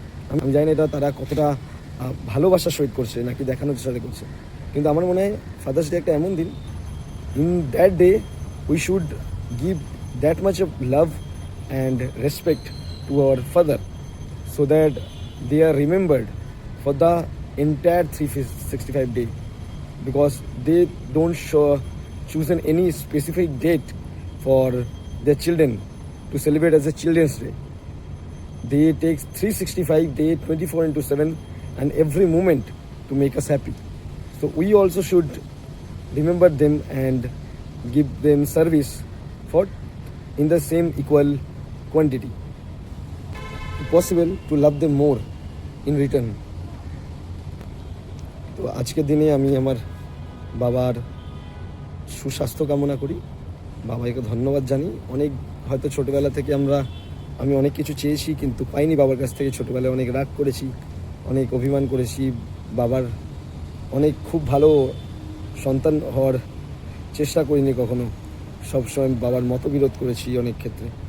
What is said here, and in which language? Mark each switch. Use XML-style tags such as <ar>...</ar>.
<bn>আমি জানি না এটা তারা কতটা ভালোবাসার সহিত করছে নাকি দেখানোর চেষ্টা করছে, কিন্তু আমার মনে হয় ফাদার্স ডে একটা এমন দিন,</bn> <en>In that day we should give that much of love and respect to our father, so that they are remembered for the entire 365 day, because they don't chosen any specific date for their children to celebrate as a Children's Day. They take 365 day 24/7 and every moment to make us happy. So we also should remember them and give them service for in the same equal quantity. Possible to love them more in return.</en> <bn>তো আজকের দিনে আমি আমার বাবার সুস্বাস্থ্য কামনা করি, বাবাকে ধন্যবাদ জানি। অনেক হয়তো ছোটোবেলা থেকে আমি অনেক কিছু চেয়েছি কিন্তু পাইনি বাবার কাছ থেকে। ছোটোবেলায় অনেক রাগ করেছি, অনেক অভিমান করেছি, বাবার অনেক খুব ভালো সন্তান হওয়ার চেষ্টা করিনি কখনো, সবসময় বাবার মতবিরোধ করেছি অনেক ক্ষেত্রে।</bn>